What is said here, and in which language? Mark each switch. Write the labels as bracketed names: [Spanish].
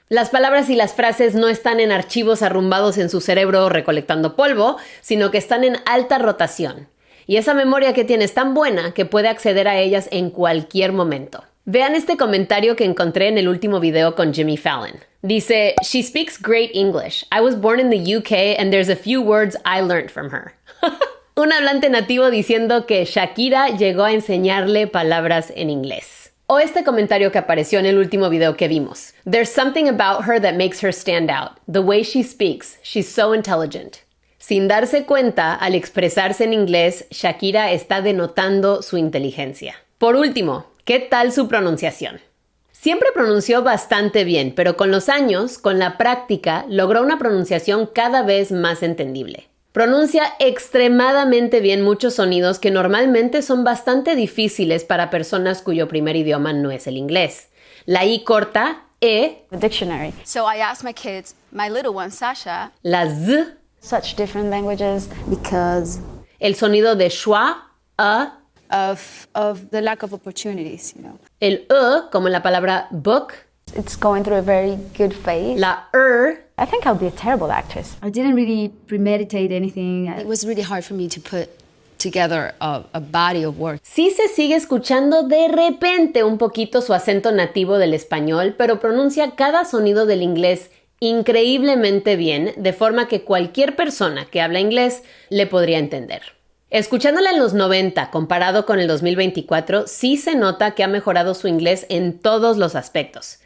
[Spanish] Las palabras y las frases no están en archivos arrumbados en su cerebro recolectando polvo, sino que están en alta rotación. Y esa memoria que tiene es tan buena que puede acceder a ellas en cualquier momento. Vean este comentario que encontré en el último video con Jimmy Fallon. Dice, [English] "She speaks great English. I was born in the UK and there's a few words I learned from her." [Spanish] Un hablante nativo diciendo que Shakira llegó a enseñarle palabras en inglés. O este comentario que apareció en el último video que vimos. [English] "There's something about her that makes her stand out. The way she speaks. She's so intelligent." [Spanish] Sin darse cuenta, al expresarse en inglés, Shakira está denotando su inteligencia. Por último, ¿qué tal su pronunciación? Siempre pronunció bastante bien, pero con los años, con la práctica, logró una pronunciación cada vez más entendible. Pronuncia extremadamente bien muchos sonidos que normalmente son bastante difíciles para personas cuyo primer idioma no es el inglés. La I corta, E. [English] The dictionary. So I asked my kids, my little one, Sasha. [Spanish] La Z. [English] Such different languages. Because [Spanish] el sonido de schwa, a. [English] Of the lack of opportunities, you know. [Spanish] El como en la palabra book. [English] It's going through a very good phase. [Spanish] La [English] I think I'll be a terrible actress. I didn't really premeditate anything. It was really hard for me to put together a body of work. [Spanish] Sí se sigue escuchando de repente un poquito su acento nativo del español, pero pronuncia cada sonido del inglés increíblemente bien, de forma que cualquier persona que habla inglés le podría entender. Escuchándola en los 90 comparado con el 2024, sí se nota que ha mejorado su inglés en todos los aspectos.